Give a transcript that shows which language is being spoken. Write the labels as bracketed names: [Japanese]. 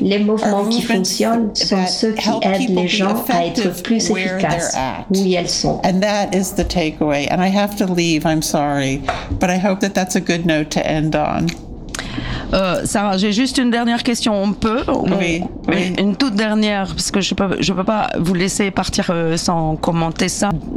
[French] les mouvements qui fonctionnent sont ceux qui aident les gens à être plus efficaces où ils sont. [English] And that is the takeaway. And I have to leave, I'm sorry. But I hope that that's a good note to end on. [French] Sarah, j'ai juste une dernière question. On peut? Oui. Une toute dernière, parce que je peux pas vous laisser partir sans commenter ça.